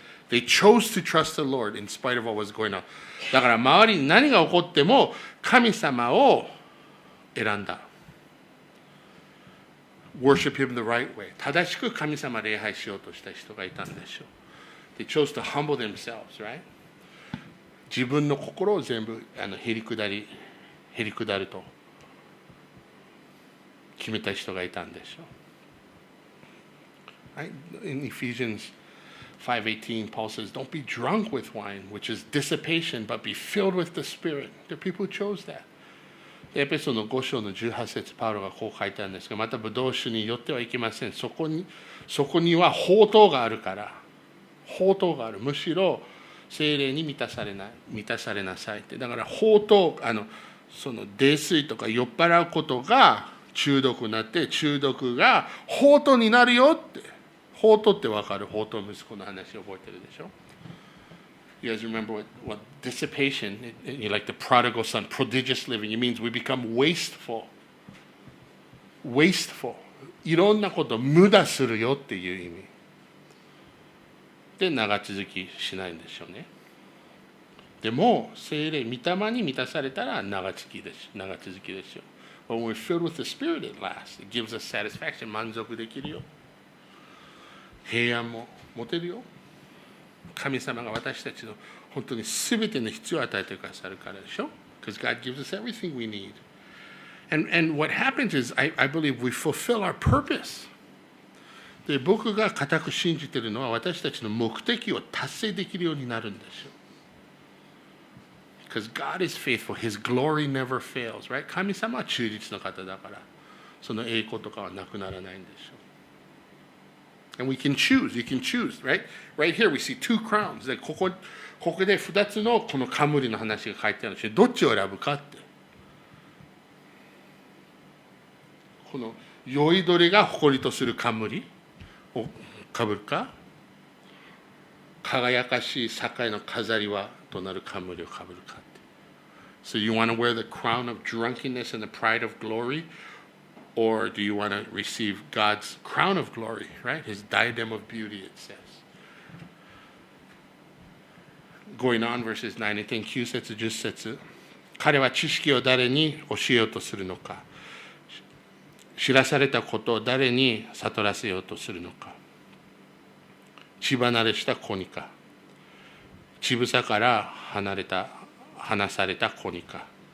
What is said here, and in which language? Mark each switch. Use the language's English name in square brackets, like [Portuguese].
[English] They chose to trust the Lord in spite of what was going on. [Japanese] だから周りに何が起こっても神様を選んだ。 [English] Worship Him the right way. [Japanese] 正しく神様礼拝しようとした人がいたんでしょう。 [English] They chose to humble themselves, right? [Japanese] 自分の心を全部へり下ると決めた人がいたんでしょう。 [English] Right? In Ephesians 5:18, Paul says, "Don't be drunk with wine, which is dissipation, but be filled with the Spirit." There are people who chose that. [Japanese] エペソの5章の18節、パウロがこう書いてあるんですが、またブドウ酒によってはいけません。そこには宝刀があるから、宝刀がある。むしろ聖霊に満たされなさいって。だから宝刀、その泥酔とか酔っ払うことが中毒になって、中毒が宝刀になるよって。宝刀って分かる？宝刀息子の話覚えてるでしょ？ [English] You guys remember what dissipation, like the prodigal son, prodigious living, it means we become wasteful. Wasteful. [Japanese] いろんなこと無駄するよっていう意味。で、長続きしないんでしょうね。でも、聖霊、御霊に満たされたら長続きですよ。 [English] When we're filled with the Spirit, it lasts. It gives us satisfaction. [Japanese] 満足できるよ。平安も持てるよ。神様が私たちの本当に全ての必要を与えてくださるからでしょ。 [English] Because God gives us everything we need. And what happens is, I believe we fulfill our purpose. [Japanese] で、僕が固く信じているのは私たちの目的を達成できるようになるんですよ。 [English] Because God is faithful. His glory never fails, right? [Japanese] 神様は忠実の方だから、その栄光とかはなくならないんでしょう。 [English] And we can choose. You can choose, right? Right here we see two crowns. [Japanese] でここで2つのこの冠の話が書いてあるし、どっちを選ぶかって。この酔いどれが誇りとする冠をかぶるか、輝かしい栄の飾りはとなる冠をかぶるかって。 [English] So you want to wear the crown of drunkenness and the pride of glory?Or do you want to receive God's crown of glory, right? His diadem of beauty, it says. Going on, verses 9 and 10, [Japanese] 9節、10節。彼は知識を誰に教えようとするのか。知らされたことを誰に悟らせようとするのか。血離れした子にか。乳房から離された子にか。